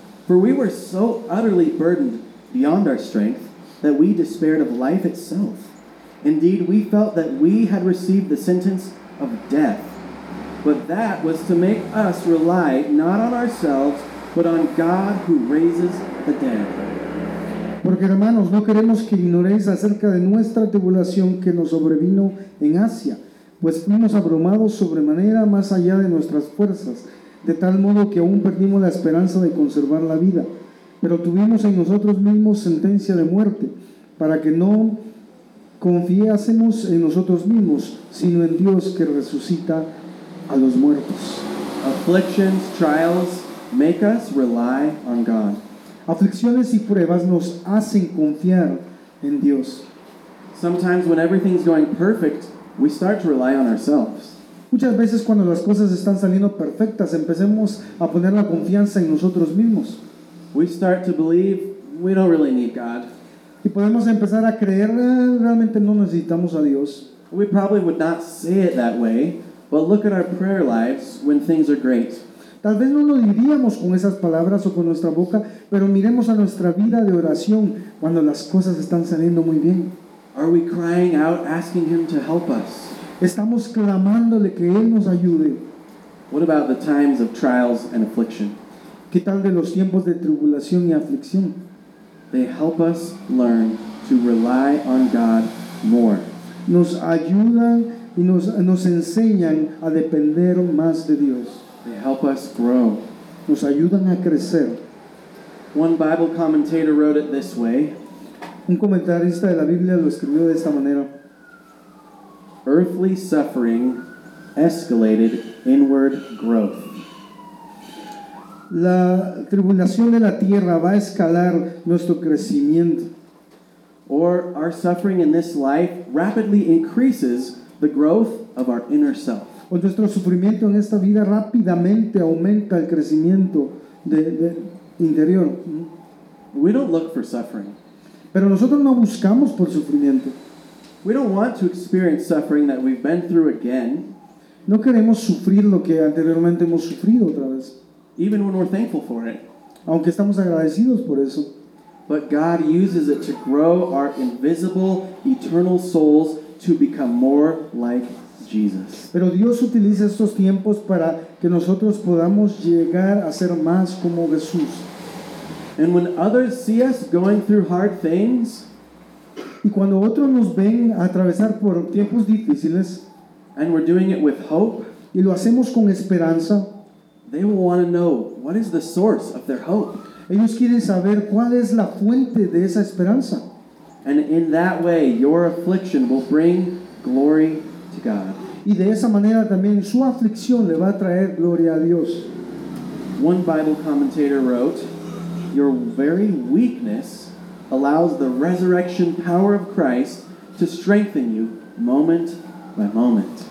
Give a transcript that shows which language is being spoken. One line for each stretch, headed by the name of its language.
English: For we were so utterly burdened beyond our strength that we despaired of life itself. Indeed, we felt that we had received the sentence of death. But that was to make us rely not on ourselves, but on God who raises the dead.
Spanish: Porque, hermanos, no queremos que ignoréis acerca de nuestra tribulación que nos sobrevino en Asia. Pues fuimos abrumados sobremanera más allá de nuestras fuerzas, de tal modo que aún perdimos la esperanza de conservar la vida. Pero tuvimos en nosotros mismos sentencia de muerte, para que no confiásemos en nosotros mismos, sino en Dios que resucita a los muertos.
English: Afflictions, trials make us rely on God.
Spanish: Aflicciones y pruebas nos hacen confiar en Dios.
English: Sometimes when everything's going perfect, we start to rely on ourselves.
Spanish: Muchas veces cuando las cosas están saliendo perfectas, empecemos a poner la confianza en nosotros mismos.
English: We start to believe we don't really need God.
Spanish: Y podemos empezar a creer realmente no necesitamos a Dios.
English: We probably would not say it that way, but look at our prayer lives when things are great.
Spanish: Tal vez no lo diríamos con esas palabras o con nuestra boca, pero miremos a nuestra vida de oración cuando las cosas están saliendo muy bien.
English: Are we crying out, asking Him to help us?
Spanish: Estamos clamándole que Él nos ayude.
English: What about the times of trials and affliction?
Spanish: ¿Qué tal de los tiempos de tribulación y aflicción?
English: They help us learn to rely on God more.
Spanish: Nos ayudan y nos enseñan a depender más de Dios.
English: They help us grow.
Spanish: Nos ayudan a crecer.
English: One Bible commentator wrote it this way.
Spanish: Un comentarista de la Biblia lo escribió de esta manera.
English: Earthly suffering escalated inward growth.
Spanish: La tribulación de la tierra va a escalar nuestro crecimiento.
English: Or our suffering in this life rapidly increases the growth of our inner self.
Spanish: O nuestro sufrimiento en esta vida rápidamente aumenta el crecimiento de interior.
English: We don't look for suffering.
Spanish: Pero nosotros no buscamos por sufrimiento.
English: We don't want to experience suffering that we've been through again.
Spanish: No queremos sufrir lo que anteriormente hemos sufrido otra vez.
English: Even when we're thankful for it.
Spanish: Aunque estamos agradecidos por eso.
English: But God uses it to grow our invisible, eternal souls to become more like Jesus.
Spanish: Pero Dios utiliza estos tiempos para que nosotros podamos llegar a ser más como Jesús.
English: And when others see us going through hard things,
Spanish: y cuando otros nos ven atravesar por tiempos difíciles,
English: and we're doing it with hope,
Spanish: y lo hacemos con esperanza,
English: they will want to know what is the source of their hope.
Spanish: Ellos quieren saber cuál es la fuente de esa esperanza.
English: And in that way, your affliction will bring glory to God.
Spanish: Y de esa manera también su aflicción le va a traer gloria a Dios.
English: One Bible commentator wrote, your very weakness allows the resurrection power of Christ to strengthen you moment by moment.